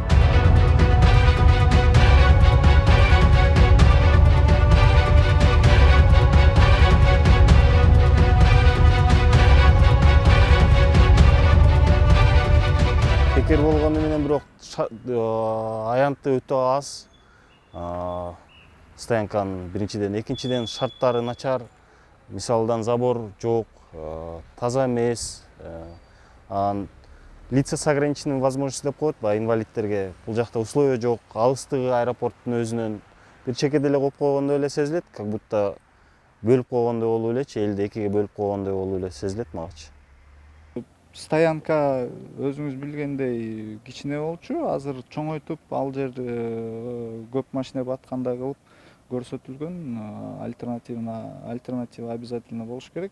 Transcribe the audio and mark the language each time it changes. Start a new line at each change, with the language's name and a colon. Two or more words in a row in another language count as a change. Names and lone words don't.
Kyrgyz: Бекер болгону менен бирок аянты өтө аз. Стоянканын биринчиден, экинчиден шарттары начар. Мисалдан забор жок, таза эмес.
Russian: лица с ограниченными возможностями
Kyrgyz: деп коет баягы инвалидтерге. Бул жакта условия жок, алыстыгы аэропорттун өзүнөн бир чекеде эле коюп койгондой эле сезилет,
Russian: как будто
Kyrgyz: бөлүп койгондой болуп элечи, элди экиге бөлүп койгондой болуп эле сезилет магачы. Стоянка өзүңүз билгендей кичине болчу, азыр чоңойтуп ал жер көп машина баткандай кылып көрсөтүлгөн.
Russian: Альтернатива обязательно
Kyrgyz: болуш керек.